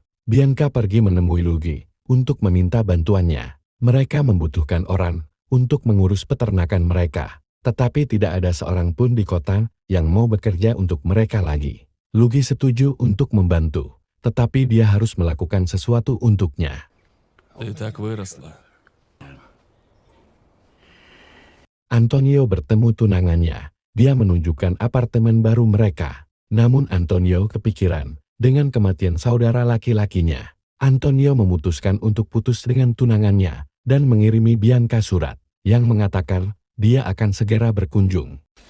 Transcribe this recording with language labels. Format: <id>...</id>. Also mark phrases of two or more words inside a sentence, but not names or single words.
<id>Bianca pergi menemui Luigi untuk meminta bantuannya. Mereka membutuhkan orang untuk mengurus peternakan mereka, tetapi tidak ada seorang pun di kota yang mau bekerja untuk mereka lagi. Luigi setuju untuk membantu, tetapi dia harus melakukan sesuatu untuknya.</id> <ru>Ты так выросла.</ru> <id>Antonio bertemu tunangannya. Dia menunjukkan apartemen baru mereka. Namun Antonio kepikiran dengan kematian saudara laki-lakinya. Antonio memutuskan untuk putus dengan tunangannya dan mengirimi Bianca surat yang mengatakan dia akan segera berkunjung.</id>